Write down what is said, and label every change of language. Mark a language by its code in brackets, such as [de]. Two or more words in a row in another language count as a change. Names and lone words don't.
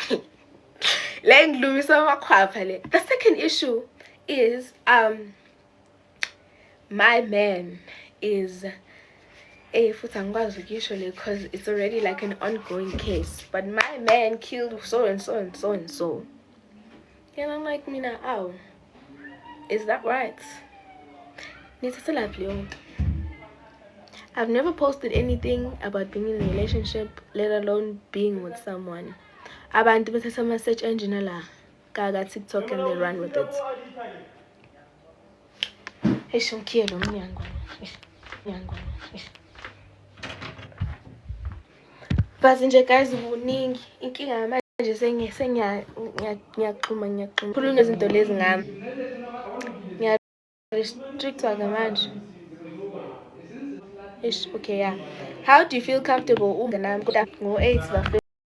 [en] The second issue is my man is usually because it's already like an ongoing case, but my man killed so and so and so and so, and I'm like, Mina, ow, is that right? I've never posted anything about being in a relationship, let alone being with someone. [zu] Abantu bethatha [en] search engine [zu] la kaga [en] TikTok and they run with it. [zu] But nje guys kuningi inkinga manje sengiyaxhuma khuluma izinto lezi ngami ngiya restrictwa manje. [en] Okay, yeah. How do you feel comfortable? [zu] Ngo 8